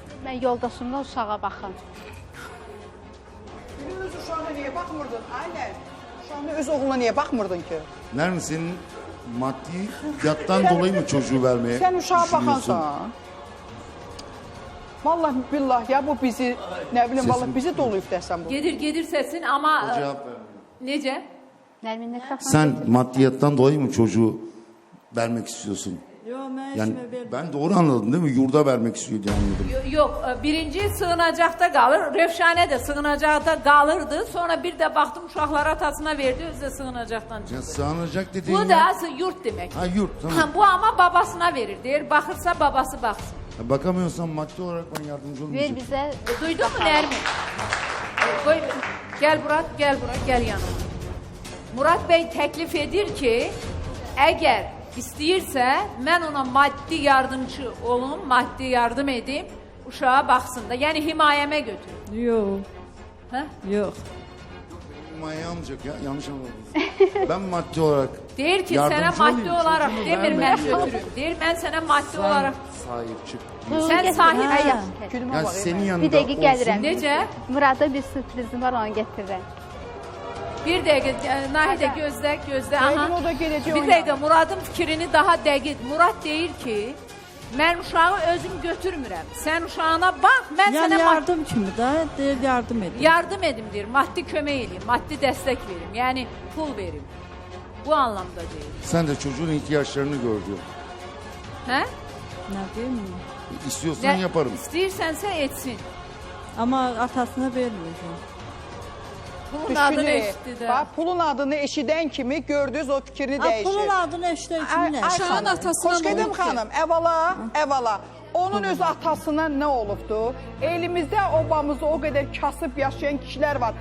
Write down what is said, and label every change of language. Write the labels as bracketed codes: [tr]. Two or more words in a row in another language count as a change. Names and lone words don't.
[az] Mən yoldaşımla uşağa baxın. [tr] Öz uşağına niye bakmırdın? Aynen. Uşağına öz oğluna niye bakmırdın ki? Nermin senin maddiyattan dolayı mı çocuğu vermeye Sen uşağa düşünüyorsun? bakansan. Vallahi billah ya bu bizi ne bileyim vallahi bizi doluyub desem bu. [az] Gedir sesin ama... [tr] O cevap vermiyor. [az] Nece? [tr] Nermin mikrofonu Sen getir. maddiyattan dolayı mı çocuğu vermek istiyorsun? [az] Yok, mən Yani işime verdim. [tr] ben doğru anladım değil mi? Yurda vermek istiyor diye anladım. [az] Yok, birinci sığınacaqda qalır. Rövşanə də sığınacaqda qalırdı. Sonra bir də baxdım uşaqları atasına verdi, özü də sığınacaqdan [tr] Ya [az] çıxdı. [tr] sığınacak dediğin [az] Bu da yurt demək. [tr] Ha yurt tamam. [az] Bu ama babasına verir. Deyir, baxırsa babası baxsın. [tr] Ya bakamıyorsan maddi olarak ben yardımcı [az] Ver [tr] olmayacağım. [az] bizə. [tr] Duydun mu Nermin? [az] Qoy, gel Murat, gel yanıma. Murat Bey təklif edir ki, əgər istəyirsə, mən ona maddi yardımcı olum, maddi yardım edim, uşağa baxsın da. Yəni himayəmə götür. Yok, Hə? yok. [tr] Himaye almayacak ya yanlış anladım. Ben maddi olarak [az] Deyir ki, [tr] yardımcı [az] sənə maddi [tr] olayım, [az] olaraq [tr] çocuğumu [az] demir [tr] verme. [az] mən götürüm. Deyir, mən sənə maddi olaraq... [tr] Sahip çık. [az] Sən sahib... Ay, [tr] Gülüme Yani bak. senin yanında [az] Bir dəqiqə gəlirəm. Necə? Murada bir sürprizim var, onu gətirirəm. Bir dəqiqə, Nahidə gözlə. Aydın o da gələcək Bir oyna. dəqiqə, Muradın fikrini daha dəqiq. Murad deyir ki, mən uşağı özüm götürmürəm. Sən uşağına bax, mən [tr] Yani [az] sənə yardım kimi de deyir, yardım edin. yardım edim deyir, maddi kömək edeyim, maddi dəstək verim, yəni pul verim. Bu anlamda deyir. [tr] Sen de çocuğun ihtiyaçlarını gör diyor. [az] Hə? [tr] Ne diyeyim? İstiyorsan yaparım. [az] İstəyirsənsə etsin. [tr] Ama atasına vermeyeceğim. [az] Pulun adını Düşünür. eşitdi də. Bak pulun adını eşidən kimi gördünüz o fikrini Ha, [tr] değişir. [az] pulun adını eşitək kimi ne? Uşağın atasına Xoş nə gedim olub ki? xanım, əvala. Onun öz atasına nə olubdu? Elimizdə obamızda o qədər kasıb yaşayan kişilər var.